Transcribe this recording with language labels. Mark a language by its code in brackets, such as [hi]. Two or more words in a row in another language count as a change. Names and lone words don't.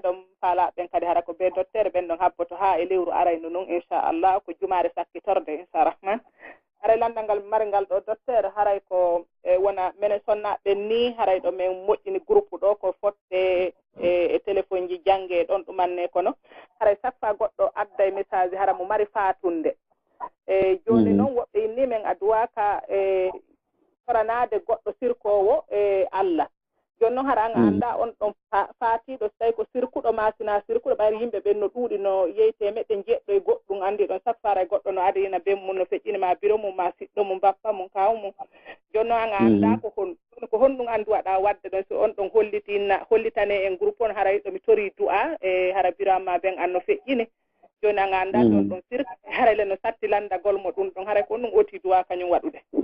[ff] ɗon faalaɓe ɓen kadi hara ko ɓe docteur ɓen ɗon habboto haa e lewru arayno noon inchallah ko jumaare sakkitorde incharahman haray landal ngal mari ngal ɗo docteur haray ko wona minen sonnaɓe ni haray ɗo min moƴƴini groupe ɗo ko fotte e téléphone ji jangge ɗon ɗumanne kono haray [fr] chaque fois [ff] goɗɗo adda e message hara mo mari fatunde e joni noon woɓɓe inni min aduwaka e soranade goɗɗo sirkowo e Allah joni noon hara anga anda on ɗon faatiɗo so tawi ko sirkuɗo ma sina sirkuɗo ɓayri yimɓe ɓen no ɗuuɗi no yeyte meɗɗe jeɗɗo e goɗɗum andi ɗon [fr] chaque fois [ff] goɗɗo no adina bem mum no feƴƴini ma bureau mum ma siɗɗo mum bappa mum kaw mum joni noon anga anda ko honɗum andu waɗa wadde ɗon so on ɗon hollitane en groupe on haray ɗo mi tori du'a e hara bureau ma ɓen an no feƴƴini joni anga anda ɗon ɗon sirka haray le no satti landagol mo ɗum ɗon haray ko ɗum oti du'a kañum waɗude